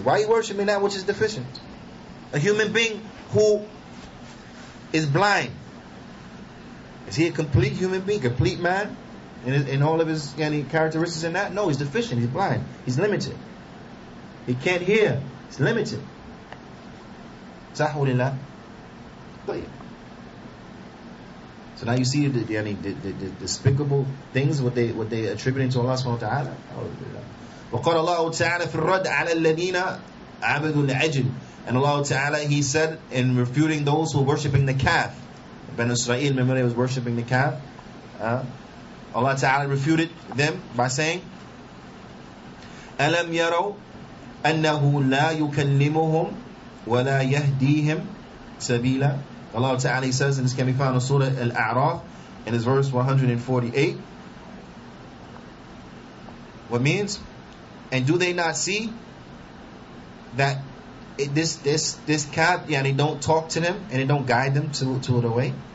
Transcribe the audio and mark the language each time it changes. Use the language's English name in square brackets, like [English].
[English] Why are you worshiping that which is deficient? A human being who is blind, is he a complete human being, complete man in all of his characteristics in that? No, he's deficient, he's blind, he's limited. He can't hear, he's limited. Sahulillah. So now you see the despicable things what they attributing to Allah subhanahu wa ta'ala. [Arabic] وقال الله تعالى في الرد على الذين عبدوا العجل. [English] And Allah Ta'ala, He said in refuting those who were worshipping the calf. Banu Israel, remember they was worshipping the calf. Allah Ta'ala refuted them by saying, [Arabic] أَلَمْ يَرَوْا أَنَّهُ لَا يُكَلِّمُهُمْ وَلَا يَهْدِيهِمْ سَبِيلًا. [English] Allah Ta'ala He says, and this can be found in Surah Al-A'raf in His verse 148. What means? And do they not see that this calf, they don't talk to them and they don't guide them to the way?